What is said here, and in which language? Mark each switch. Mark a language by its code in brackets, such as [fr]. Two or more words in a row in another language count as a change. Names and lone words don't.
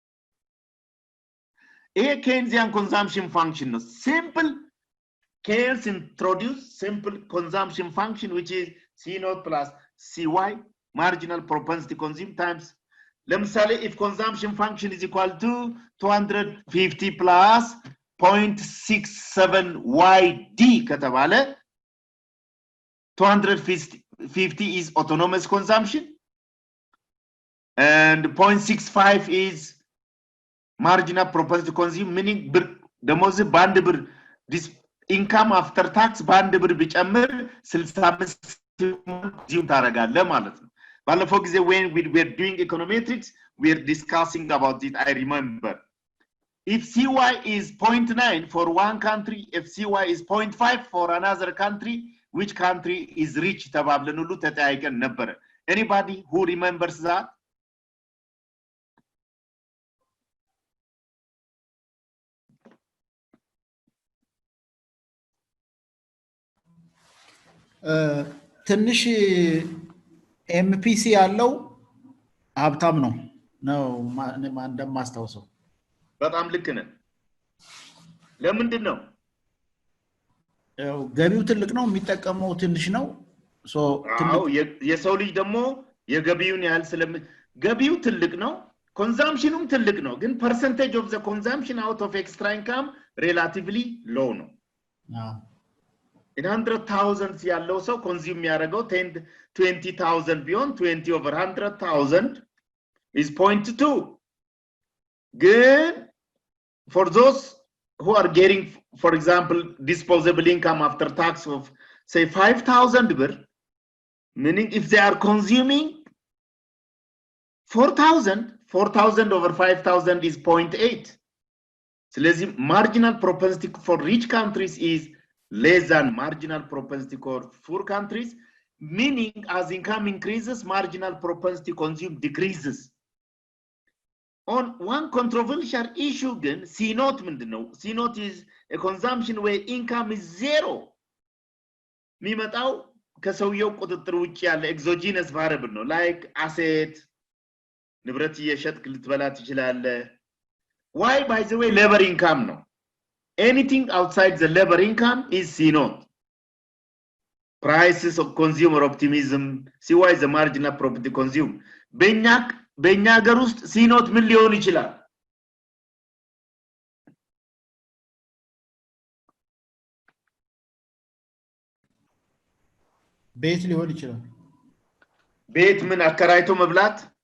[en] a Keynesian consumption function no simple Keynes introduced simple consumption function which is C naught plus CY marginal propensity to consume times ለምሳሌ if consumption function is equal to 250 plus 0.67 YD ከተባለ 250 is autonomous consumption and 0.65 is marginal propensity to consume meaning ደሞዝ በአንድ ብር income after tax በአንድ [am] ብር ቢጨምር 65 ዚም ታረጋለህ ማለት ነው ባለፈው ጊዜ [en] when we were doing econometrics we were discussing about it I remember if CY is 0.9 for one country if CY is 0.5 for another country which country is rich [am] ተባብለን ሁሉ ተጠያይቀን ነበር [en] anybody who remembers that [am] ትንሽ ኤምፒሲ ያለው ሀብታም ነው እንደማስታውሰው በጣም ልክ ነህ ለምንድን ነው ገቢው ትልቅ ነው የሚጠቀመው ትንሽ ነው ሶ የሰው ልጅ ደግሞ የገቢውን ያህል ገቢው ትልቅ ነው consumptionum ትልቅ ነው ግን [en] percentage of the consumption out of extra income relatively low [am] ነው [en] in 100,000 [am] ያለው ሰው [en] consume የሚያደርገው 20,000 ቢሆን 20 over 100,000 is 0.2 good for those who are getting for example disposable income after tax of say 5,000 ብር, meaning if they are consuming 4,000 over 5,000 is 0.8. ስለዚህ marginal propensity for rich countries is less than marginal propensity for poor countries, meaning as income increases, marginal propensity consume decreases. On one controversial issue again, C0 ምንድነው? C0 is a consumption where income is zero. [am] የሚመጣው ከሰውየው ቁጥጥር ውጪ ያለ [en] exogenous variable [am] ነው, [en] like asset, [am] ንብረት እየሸጥክ ልትበላ ትችላለህ. [en] Why? By the way, labor income ነው. Anything outside the labor income is C0. Prices of consumer optimism, see why the marginal property consume. [am] በእኛ ሀገር ውስጥ C0 ምን ሊሆን ይችላል? ቤት ሊሆን ይችላል። ቤት ምን አከራይቶ መብላት?